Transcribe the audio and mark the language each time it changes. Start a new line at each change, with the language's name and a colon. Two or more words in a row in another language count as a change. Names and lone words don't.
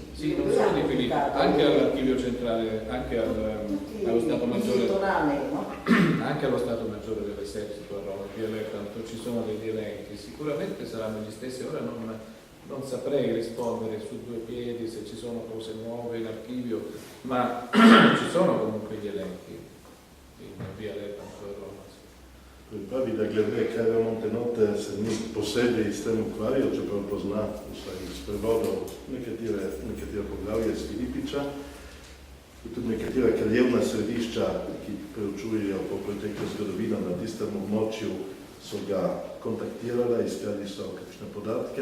Italian: Sì, non solo di Filippic, anche all'archivio centrale, anche allo Stato Maggiore, anche allo Stato Maggiore dell'Esercito a Roma, qui a Lepanto ci sono degli elenchi, sicuramente saranno gli stessi, ora non saprei rispondere su due piedi se ci sono cose nuove in archivio, ma ci sono comunque gli elenchi in via Lepanto a Roma.
Slovenian: Pravi, da glede Cairo Montenotte se ni posebej s tem ukvarjal, čeprav pozna vsaj iz prevodov nekatere poglavje iz Filipiča, tudi nekatera kraljevna središča, ki preučujejo po preteklo zgodovino na tistem območju, so ga kontaktirali, iskali so kakšne podatke,